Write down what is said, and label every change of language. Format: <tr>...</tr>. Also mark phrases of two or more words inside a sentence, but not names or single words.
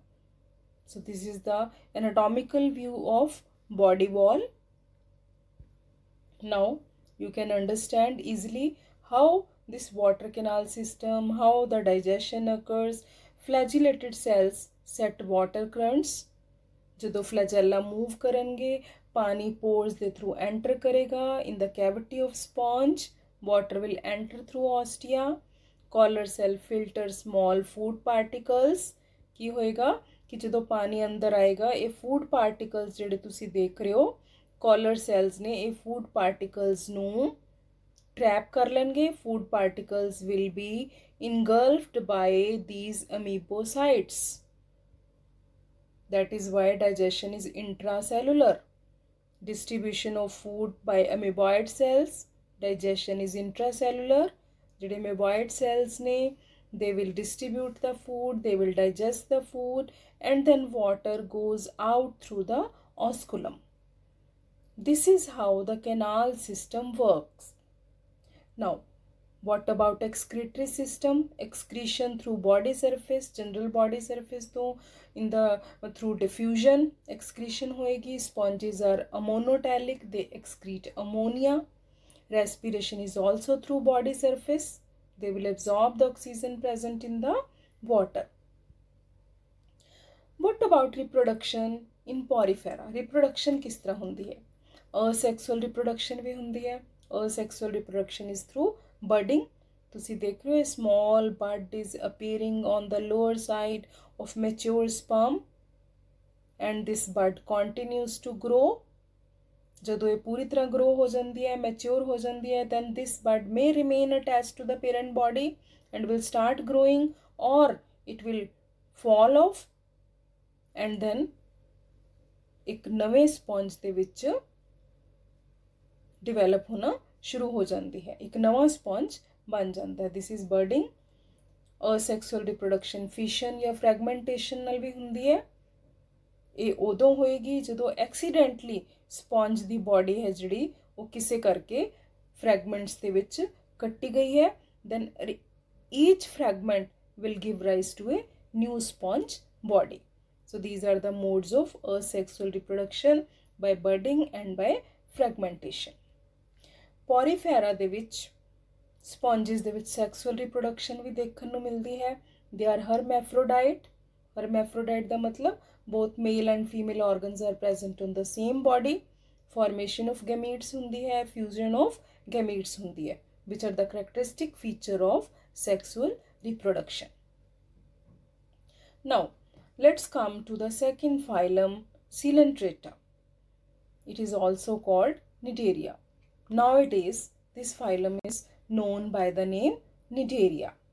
<en>So this is the anatomical view of body wall. Now you can understand easily how this water canal system, how the digestion occurs. Flagellated cells set water currents.</en> <pa>ਜਦੋਂ</pa> <en>flagella move</en> <pa>ਕਰਨਗੇ, पानी pores ਦੇ</pa> <en>through enter</en> <pa>ਕਰੇਗਾ.</pa> <en>In the cavity of sponge, water will enter through ostia. Collar cell filter small food particles.</en> <pa>ਕੀ ਹੋਏਗਾ ਕਿ ਜਦੋਂ ਪਾਣੀ ਅੰਦਰ ਆਏਗਾ, ਇਹ</pa> <en>food particles</en> <pa>ਜਿਹੜੇ ਤੁਸੀਂ ਦੇਖ ਰਹੇ ਹੋ,</pa> <en>collar cells</en> <pa>ਨੇ ਇਹ</pa> <en>food particles</en> <pa>ਨੂੰ trap ਕਰ ਲੈਣਗੇ.</pa> <en>Food particles will be engulfed by these amoebocytes. That is why digestion is intracellular. Distribution of food by amoeboid cells. Digestion is intracellular.</en> <pa>ਜਿਹੜੇ</pa> <en>amoeboid cells</en> <pa>ਨੇ,</pa> <en>they will distribute the food, they will digest the food, and then water goes out through the osculum. This is how the canal system works. Now, what about excretory system? Excretion through body surface, general body surface through diffusion excretion होएगी. Sponges are ammonotelic, they excrete ammonia. Respiration is also through body surface. They will absorb the oxygen present in the water. What about reproduction in porifera?</en> <hi>Reproduction किस तरह होती है?</hi> <en>Asexual reproduction</en> <hi>भी होती है.</hi> <en>Asexual reproduction is through budding.</en> <pa>ਤੁਸੀਂ ਦੇਖ ਰਹੇ ਹੋ,</pa> <en>small bud is appearing on the lower side of mature sperm and this bud continues to grow.</en> <pa>ਜਦੋਂ ਇਹ ਪੂਰੀ ਤਰ੍ਹਾਂ grow ਹੋ ਜਾਂਦੀ ਹੈ, mature ਹੋ ਜਾਂਦੀ ਹੈ,</pa> <en>then this bud may remain attached to the parent body and will start growing, or it will fall off and then</en> <pa>ਇੱਕ ਨਵੇਂ sponge ਦੇ ਵਿੱਚ develop ਹੋਣਾ ਸ਼ੁਰੂ ਹੋ ਜਾਂਦੀ ਹੈ, ਇੱਕ ਨਵਾਂ sponge ਬਣ ਜਾਂਦਾ ਹੈ.</pa> <en>This is budding. Asexual reproduction fission</en> <pa>ਜਾਂ fragmentation ਨਾਲ ਵੀ ਹੁੰਦੀ ਹੈ. ਇਹ ਉਦੋਂ ਹੋਏਗੀ ਜਦੋਂ accidentally sponge ਦੀ body ਹੈ ਜਿਹੜੀ ਉਹ ਕਿਸੇ ਕਰਕੇ fragments ਦੇ ਵਿੱਚ ਕੱਟੀ ਗਈ ਹੈ.</pa> <en>Then each fragment will give rise to a new sponge body. So these are the modes of asexual reproduction, by budding and by fragmentation.</en> <pa>Porifera ਦੇ ਵਿੱਚ sponges ਦੇ ਵਿੱਚ</pa> <en>sexual reproduction</en> <pa>ਵੀ ਦੇਖਣ ਨੂੰ ਮਿਲਦੀ ਹੈ.</pa> <en>They are hermaphrodite. Hermaphrodite</en> <pa>ਦਾ ਮਤਲਬ</pa> <en>both male and female organs are present on the same body. Formation of gametes</en> <pa>ਹੁੰਦੀ ਹੈ,</pa> <en>fusion of gametes</en> <pa>ਹੁੰਦੀ ਹੈ,</pa> <en>which are the characteristic feature of sexual reproduction. Now, let's come to the second phylum, Coelenterata. It is also called Cnidaria. Nowadays, this phylum is known by the name Cnidaria.</en>